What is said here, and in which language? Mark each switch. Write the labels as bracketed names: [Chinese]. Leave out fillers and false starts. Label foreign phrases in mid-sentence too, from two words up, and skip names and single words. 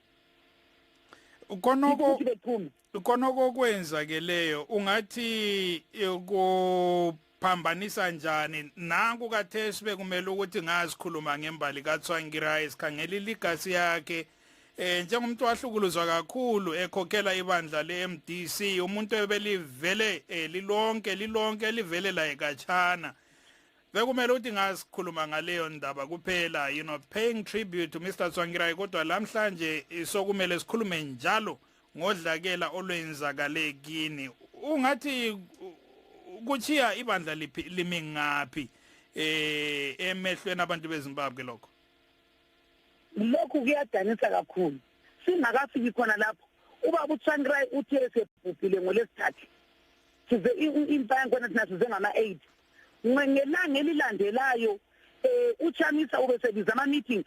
[North Ndebele] konoko kwenzakeleyo ungathi kuphambanisa njani nanku kathesi bekumele ukuthi ngazikhuluma ngembali kaTsvangirai sikhangela iligasi yakhe njengomuntu wahlukuluzwa kakhulu ekhokhela ibandla le-MDC umuntu ebelivele lilonke livele la ekhatshana bekumele ukuthi ngasikhuluma ngaleyo ndaba kuphela [English] paying tribute to Mr. [North Ndebele] Tsvangirai kodwa lamhlanje sokumele sikhulume njalo ngodlakela olwenzakale kini ungathi kuchiya ibandla limi ngaphi emehlweni abantu beZimbabwe lokho kuyadanisa kakhulu singakafiki khona lapho ubaba uTsvangirai uthe esebhubhile ngolesithathu size impaya khona thina size ngama-8 ngelanga elilandelayo uChamisa ubesebiza ama-meeting